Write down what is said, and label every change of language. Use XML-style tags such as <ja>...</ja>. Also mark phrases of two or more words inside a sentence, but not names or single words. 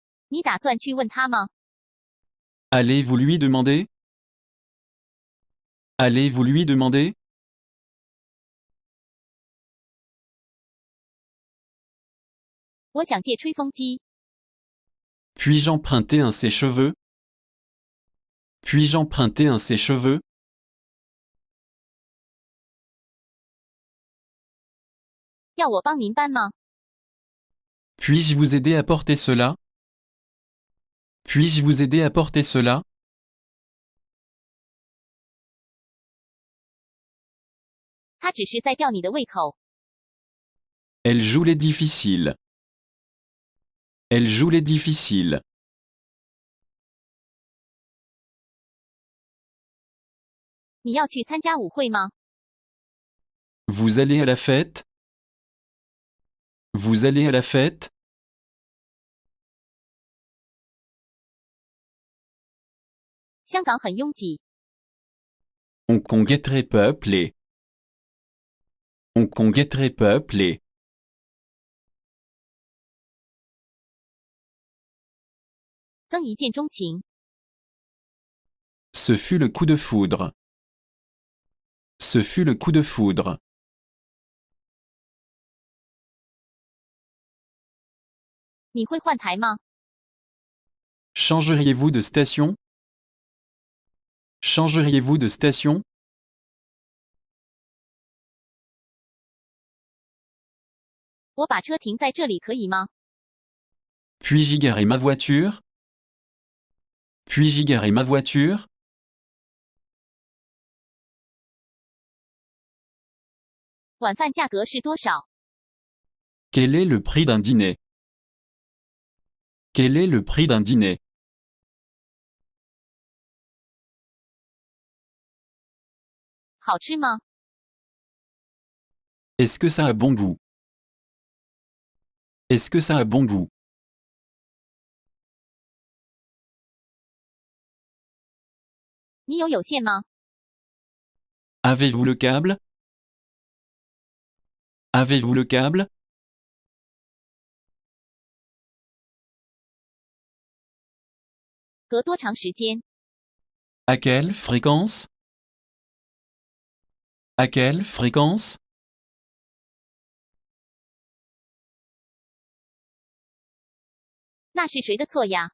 <zh>你打算去问他吗？</zh> <fr>Allez-vous lui demander? Allez-vous lui demander?</fr> <zh>我想借吹风机。</zh> <fr>Puis-je emprunter un sèche-cheveux? Puis-je emprunter un sèche-cheveux?</fr> <zh>要我帮您搬吗？</zh> <fr>Puis-je vous aider à porter cela? Puis-je vous aider à porter cela?</fr> <zh>他只是在吊你的胃口。</zh> <fr>Elle joue les difficiles. Elle joue les difficiles.</fr> <zh>你要去参加舞会吗？</zh> <fr>Vous allez à la fête? Vous allez à la fête?</fr> <zh>香港很拥挤。</zh> <fr>Hong Kong est très peuplé. Hong Kong est très peuplé.</fr> <zh>曾一见钟情。</zh> <fr>Ce fut le coup de foudre. Ce fut le coup de foudre.</fr> <zh>你会换台吗？</zh> <fr>Changeriez-vous de station? Changeriez-vous de station?</fr> <zh>我把车停在这里可以吗？</zh> <fr>Puis-je y garer ma voiture? Puis-je y garer ma voiture?</fr> <zh>晚饭价格是多少？</zh> <fr>Quel est le prix d'un dîner? Quel est le prix d'un dîner?</fr> <zh>好吃吗？</zh> <fr>Est-ce que ça a bon goût? Est-ce que ça a bon goût?</fr> <zh>你有线吗？</zh> <fr>Avez-vous le câble? Avez-vous le câble?</fr> <zh>隔多长时间？</zh> <fr>À quelle fréquence? À quelle fréquence?</fr> <zh>那是谁的错呀？</zh>